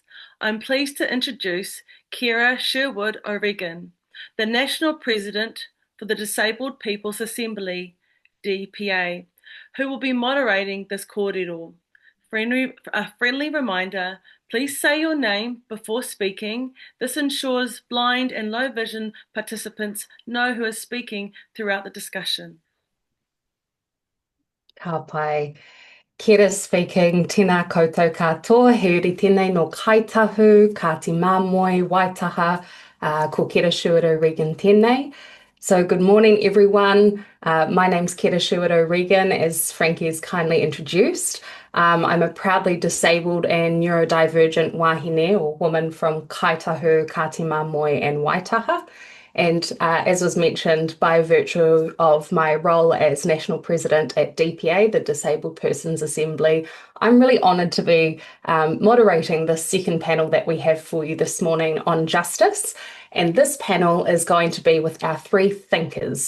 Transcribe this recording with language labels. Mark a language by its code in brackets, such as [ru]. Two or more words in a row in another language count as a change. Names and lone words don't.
[en] I'm pleased to introduce Kira Sherwood O'Regan, the National President for the Disabled People's Assembly, DPA, who will be moderating this kōrero. A friendly reminder, please say your name before speaking. This ensures blind and low vision participants know who is speaking throughout the discussion. [mi] Ka pai. Kira speaking, tēnā koutou katoa, he uri tēnei no kaitahu, ka te māmoe, waitaha, ko Kira Sherwood O'Regan tēnei. [en] So good morning, everyone. My name's Kira Sherwood O'Regan, as Frankie has kindly introduced. I'm a proudly disabled and neurodivergent wahine, or woman from Kaitahu, ka te māmoe and Waitaha. And as was mentioned, by virtue of my role as National President at DPA, the Disabled Persons Assembly, I'm really honoured to be moderating the second panel that we have for you this morning on justice. And this panel is going to be with our three thinkers.